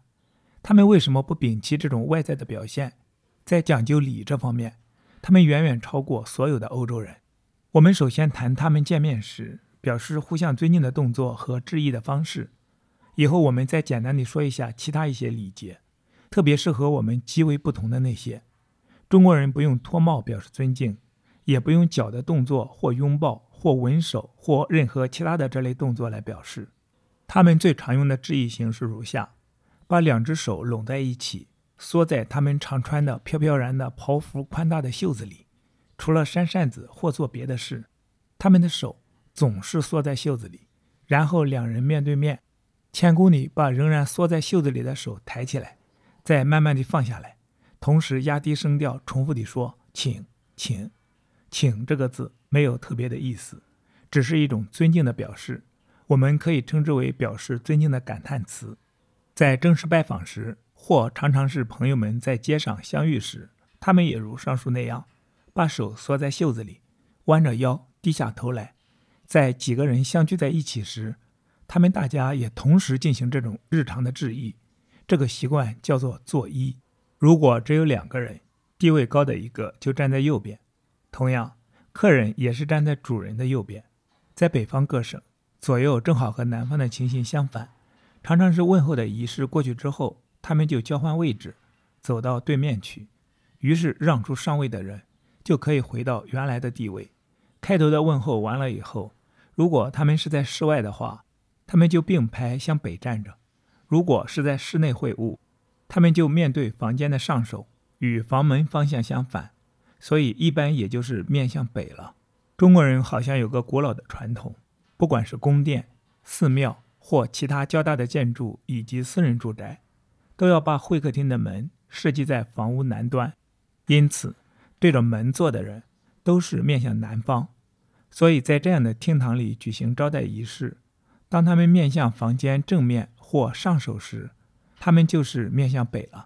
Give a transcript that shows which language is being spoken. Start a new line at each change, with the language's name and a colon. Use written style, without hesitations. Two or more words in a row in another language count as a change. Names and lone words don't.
Chinese: 他們為什麼不摒棄這種外在的表現？在講究禮這方面，他們遠遠超過所有的歐洲人。我們首先談他們見面時表示互相尊敬的動作和致意的方式，以後我們再簡單地說一下其他一些禮節，特別是和我們極為不同的那些。中國人不用脫帽表示尊敬，也不用腳的動作或擁抱或吻手或任何其他的這類動作來表示。他們最常用的致意形式如下：把2只手攏在一起，縮在他們常穿的飄飄然的袍服寬大的袖子裡，除了扇扇子或做別的事，他們的手總是縮在袖子裡，然後2人面對面，前功里把仍然縮在袖子裡的手抬起來，再慢慢地放下來，同時壓低聲調重複地說請請。請這個字沒有特別的意思，只是一種尊敬的表示，我們可以稱之為表示尊敬的感嘆詞。在正式拜訪時，或常常是朋友們在街上相遇時，他們也如上述那樣，把手縮在袖子裡，彎着腰，低下頭來。在幾個人相聚在一起時，他們大家也同時進行這種日常的致意，這個習慣叫做作揖。如果只有2個人，地位高的一個就站在右邊，同樣，客人也是站在主人的右邊。在北方各省，左右正好和南方的情形相反，常常是問候的儀式過去之後，他們就交換位置，走到對面去，於是讓出上位的人就可以回到原來的地位。開頭的問候完了以後，如果他们是在室外的話，他們就並排向北站着；如果是在室內會晤，他們就面對房間的上首，與房門方向相反，所以一般也就是面向北了。中國人好像有個古老的傳統，不管是宮殿、寺廟或其他較大的建築以及私人住宅，都要把會客廳的門設計在房屋南端，因此對着門坐的人都是面向南方。所以在這樣的廳堂裡舉行招待儀式，當他們面向房間正面或上首時，他們就是面向北了。